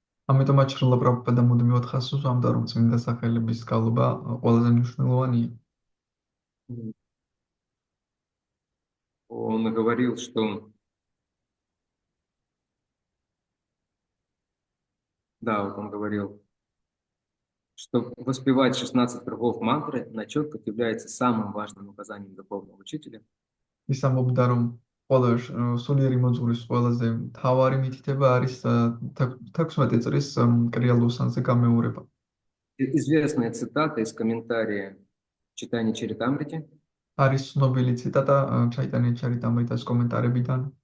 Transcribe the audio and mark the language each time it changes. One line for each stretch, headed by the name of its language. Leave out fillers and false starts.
Georgian: ამიტომაც შილა პრაბჰუპადა მუდმივად ხაზს უსვამდა, რომ წმინდა სახელების გავლობა ყველაზე მნიშვნელოვანია.
Russian: Он говорил, что он говорил, что воспевать 16 кругов мантры на четках является самым важным указанием духовного учителя.
Georgian: ის ამბობდა, რომ ყველა სულიერი მოძღვრის ყველაზე მთავარი მითითება არის 16 წრის კრია ლოსანზე გამეორება.
Russian: Известная цитата из комментария Чайтанья Чаритамрити.
Georgian: არის ცნობილი ციტატა ჩაიტანია ჩარიტამრიტას კომენტარებიდან.